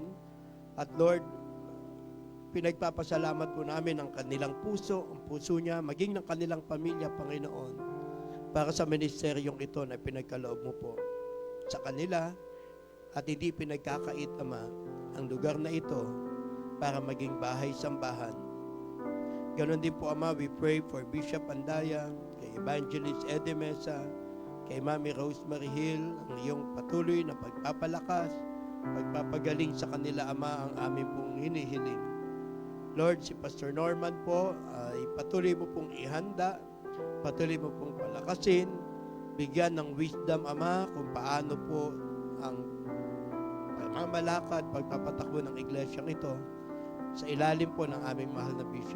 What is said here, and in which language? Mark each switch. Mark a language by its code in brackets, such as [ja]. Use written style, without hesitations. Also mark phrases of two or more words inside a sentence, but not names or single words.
[tl] At Lord, pinagpapasalamat po namin ang kanilang puso, ang puso niya, maging ng kanilang pamilya, Panginoon, para sa ministeryong ito na pinagkaloob mo po sa kanila, at hindi pinagkakait, Ama, ang lugar na ito para maging bahay-sambahan. Ganon din po, Ama, [en] we pray for Bishop Andaya, [tl] kay Evangelist Eddie Mesa, kay Mami Rosemary Hill, ang iyong patuloy na pagpapalakas, pagpapagaling sa kanila, Ama, ang aming pong hinihiling. Lord, si Pastor Norman po, ay patuloy mo pong ihanda, patuloy mo pong palakasin, bigyan ng wisdom, Ama, kung paano po ang pagmamalakad, pagpapatakbo ng iglesyang ito sa ilalim po ng aming mahal na bishop.